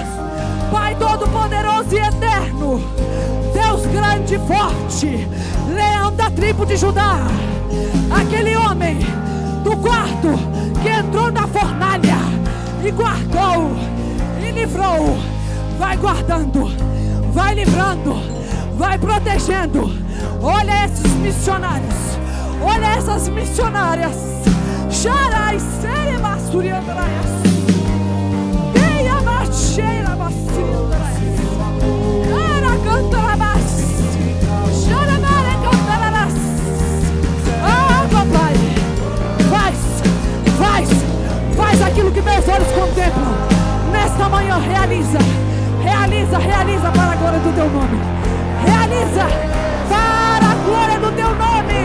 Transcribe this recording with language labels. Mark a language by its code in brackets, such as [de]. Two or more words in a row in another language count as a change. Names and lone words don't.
[pt] Pai todo-poderoso e eterno, Deus grande e forte, leão da tribo de Judá, aquele homem do quarto que entrou na fornalha e guardou e livrou, vai guardando, vai livrando, vai protegendo. Olha esses missionários, olha essas missionárias. Charai, serebasturiandraias, teia macheira bacindraias, ara cantarabas, charamare cantarabas. Ah, papai, faz aquilo que meus olhos contemplam. Nesta manhã, realiza para a glória do teu nome. Realiza para a glória do teu nome.